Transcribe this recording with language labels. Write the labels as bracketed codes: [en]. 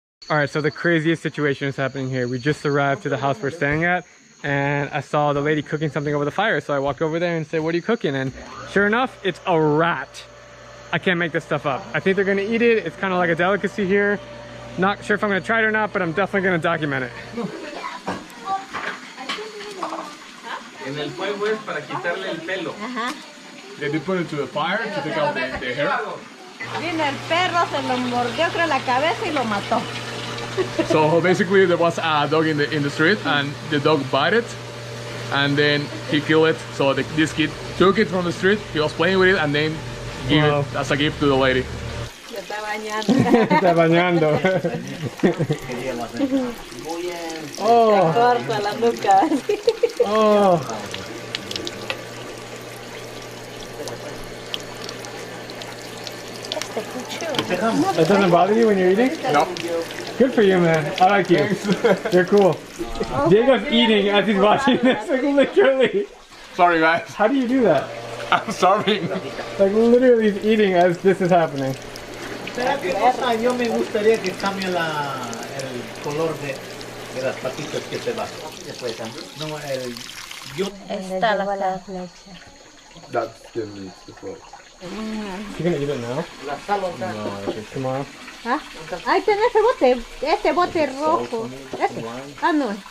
[en] Alright, so the craziest situation is happening here. We just arrived to the house we're staying at, and I saw the lady cooking something over the fire, so I walked over there and said, "What are you cooking?" And sure enough, it's a rat. I can't make this stuff up. I think they're gonna eat it. It's kind of like a delicacy here. Not sure if I'm gonna try it or not, but I'm definitely gonna document it. [es] En el fuego es para quitarle el pelo. [en] They did put it to the fire to take out the hair. [es] Vino el perro, se lo mordió creo la cabeza y lo mató. [en] So basically there was a dog in the street, and the dog bit it, and then he killed it. So this kid took it from the street, he was playing with it, and then gave it as a gift to the lady. [es] Se está bañando. Está bañando. Oh. Corta la nuca. Oh. [en] That doesn't bother you when you're eating? No. Good for you, man. I like you. You're cool. Diego's eating as he's watching this, like literally. Sorry guys, How do you do that? I'm starving. Like literally he's eating as this is happening. [es] Yo me gustaría que cambie el color de las patitas que se va. No, Está la flecha. [en] That still needs to float. You gonna eat it now? No, tomorrow. [es] ¿Ah? Ahí tenés ese bote rojo. Ese. Ah, no.